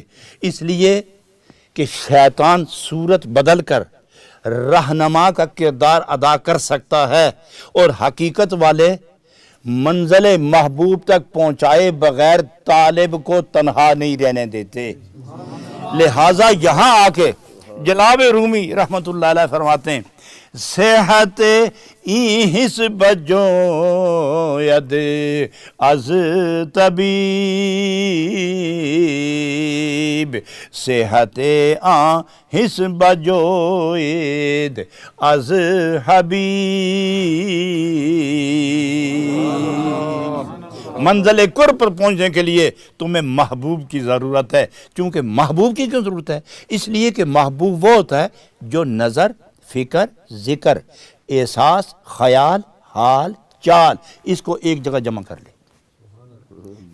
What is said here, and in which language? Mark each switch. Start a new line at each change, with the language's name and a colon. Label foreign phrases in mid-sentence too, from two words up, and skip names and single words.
Urdu: اس لیے کہ شیطان صورت بدل کر رہنما کا کردار ادا کر سکتا ہے، اور حقیقت والے منزل محبوب تک پہنچائے بغیر طالب کو تنہا نہیں رہنے دیتے۔ لہٰذا یہاں آ کے جناب رومی رحمت اللہ علیہ فرماتے ہیں
Persian: صحت این حس بجو ید از طبیب، صحت آن حس بجو ید از حبیب۔
Urdu: منزل قرب پر پہنچنے کے لیے تمہیں محبوب کی ضرورت ہے۔ چونکہ محبوب کی کیوں ضرورت ہے؟ اس لیے کہ محبوب وہ ہوتا ہے جو نظر، فکر، ذکر، احساس، خیال، حال، چال اس کو ایک جگہ جمع کر لے۔